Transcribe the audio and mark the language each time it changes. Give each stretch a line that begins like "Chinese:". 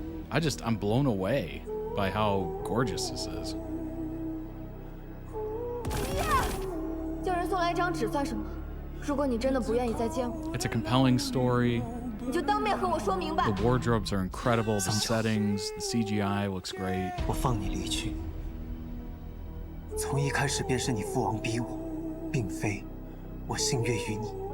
English: I'm blown away by how gorgeous this is.
Chinese: 叫人送来一张纸算什么？如果你真的不愿意再见我，
English: It's a compelling story.
Chinese: 你就当面和我说明白。
English: The wardrobes are incredible. The settings, the CGI looks great.
Chinese: 我放你离去，从一开始便是你父王逼我，并非我心悦于你。